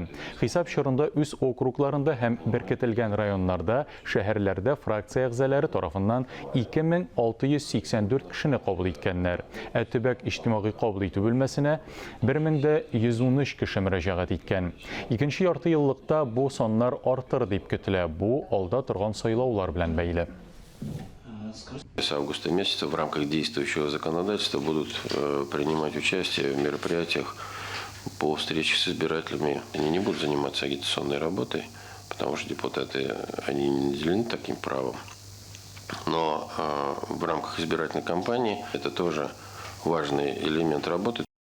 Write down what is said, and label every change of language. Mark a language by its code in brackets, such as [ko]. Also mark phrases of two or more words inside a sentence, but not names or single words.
[tt] Хисап чорында үз округларында һәм беркетелгән районнарда, шәһәрләрдә фракция әгъзалары тарафыннан 2684 кешене кабул иткәннәр. Төбәк иҗтимагый кабул итү бүлмәсенә 1113 кеше мөрәҗәгать иткән. Икенче ярты еллыкта бу саннар артыр дип көтелә. Бу алда торган сайлаулар белән бәйле. [ru] С августа месяца в рамках действующего законодательства будут принимать участие в мероприятиях по встрече с избирателями. Они не будут заниматься агитационной работой, потому что депутаты они не наделены таким правом. Но в рамках избирательной кампании это тоже важный элемент работы.